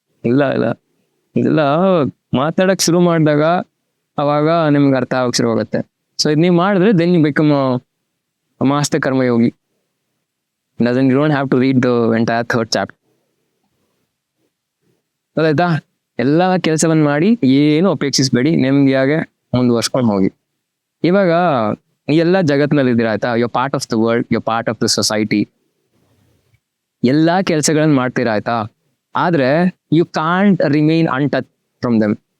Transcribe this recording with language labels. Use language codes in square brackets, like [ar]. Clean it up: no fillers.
[kn] ಇಲ್ಲ ಇದೆಲ್ಲ ಮಾತಾಡಕ್ ಶುರು ಮಾಡಿದಾಗ ಅವಾಗ ನಿಮ್ಗೆ ಅರ್ಥ ಆಗಕ್ ಶುರು ಆಗುತ್ತೆ. [en] so [kn] ಇದು ನೀವು ಮಾಡಿದ್ರೆ [en] Then you become master ಕರ್ಮಯೋಗಿ. Doesn't, you don't have to read the entire third chapter. [kn] ಅದಾಯ್ತಾ? ಎಲ್ಲ ಕೆಲಸವನ್ನ ಮಾಡಿ ಏನು ಅಪೇಕ್ಷಿಸ್ಬೇಡಿ, ನೆಮ್ಮದಿಯಾಗೆ ಮುಂದುವರ್ಸ್ಕೊಂಡು ಹೋಗಿ. ಇವಾಗ ಈ ಎಲ್ಲ ಜಗತ್ತಿನಲ್ಲಿ ಇದ್ದೀರಾ, ಆಯ್ತಾ? [en] You part of the world, you part of the society. [kn] ಎಲ್ಲಾ ಕೆಲಸಗಳನ್ನ ಮಾಡ್ತೀರಾ, ಆಯ್ತಾ? ಆದ್ರೆ [en] You can't remain untouch from them.